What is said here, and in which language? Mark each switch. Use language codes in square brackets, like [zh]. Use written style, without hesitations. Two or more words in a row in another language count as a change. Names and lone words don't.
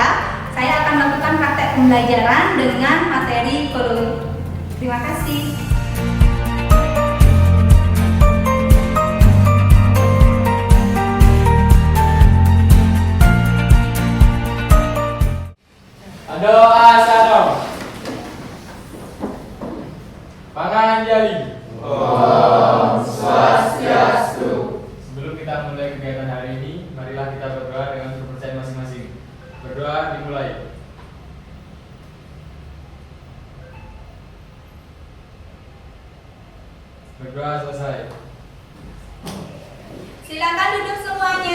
[id] Saya akan melakukan praktek pembelajaran dengan materi kolom. Terima kasih. Doa satu. Panganjali. [sa] Om Swastiastu. [id] Sebelum kita mulai kegiatan hari ini, marilah kita berdoa dengan kepercayaan masing-masing. Berdoa dimulai. Berdoa selesai. Silakan duduk semuanya.